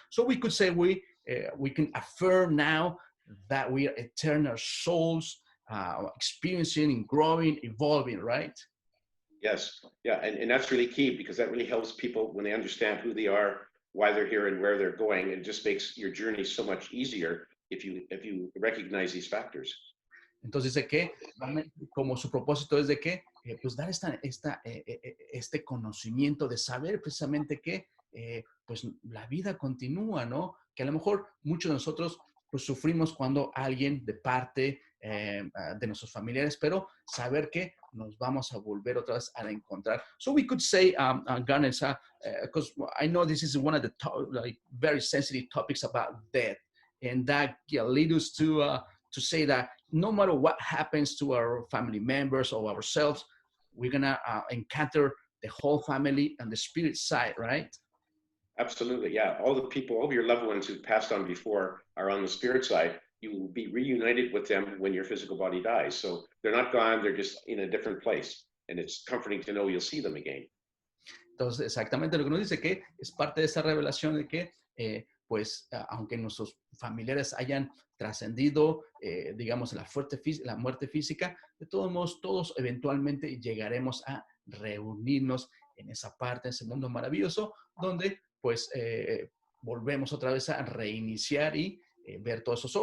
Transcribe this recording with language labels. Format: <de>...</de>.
<en>So we could say we can affirm now that we are eternal souls, experiencing and growing, evolving, right? Yes, yeah, and that's really key because that really helps people when they understand who they are, why they're here, and where they're going. It just makes your journey so much easier if you recognize these factors.</en> <es>Entonces dice que como su propósito es de que pues dar este conocimiento de saber precisamente que pues la vida continúa, ¿no? Que a lo mejor muchos de nosotros pues sufrimos cuando alguien departe de nuestros familiares, pero saber que nos vamos a volver otra vez a encontrar.</es> <en>So we could say, Garnet, because I know this is one of the like very sensitive topics about death, and that leads us to say that no matter what happens to our family members or ourselves, we're gonna encounter the whole family and the spirit side, right? Absolutely, yeah. All the people, all of your loved ones who passed on before are on the spirit side. You will be reunited with them when your physical body dies. So they're not gone, they're just in a different place. And it's comforting to know you'll see them again.</en> <es>Entonces, exactamente lo que nos dice, que es parte de esa revelación de que, pues, aunque nuestros familiares hayan trascendido, digamos, la muerte física, de todos modos, todos eventualmente llegaremos a reunirnos en esa parte, en ese mundo maravilloso, donde, pues, volvemos otra vez a reiniciar y ver todo eso.</es>